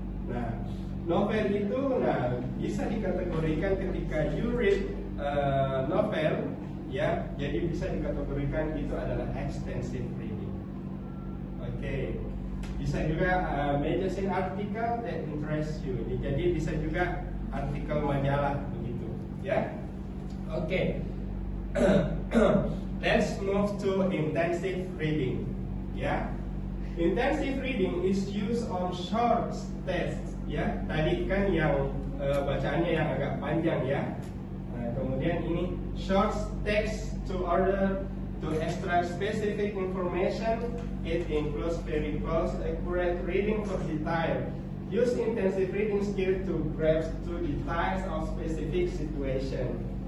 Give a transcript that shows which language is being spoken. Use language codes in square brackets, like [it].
[id] Nah, novel itu bisa dikategorikan ketika [en] you read novel, [id] ya, jadi bisa dikategorikan itu adalah extensive reading. Oke. Bisa juga [en] magazine article that interests you. [id] Jadi bisa juga artikel majalah begitu, ya. Oke. [en] Let's move to intensive reading, ya. Intensive reading is used on short text, ya. [id] Tadi kan yang bacaannya yang agak panjang, ya. Nah, kemudian ini [en] short text to order To extract specific information, it includes very close, accurate reading for detail. Use intensive reading skill to grasp to details of specific situation.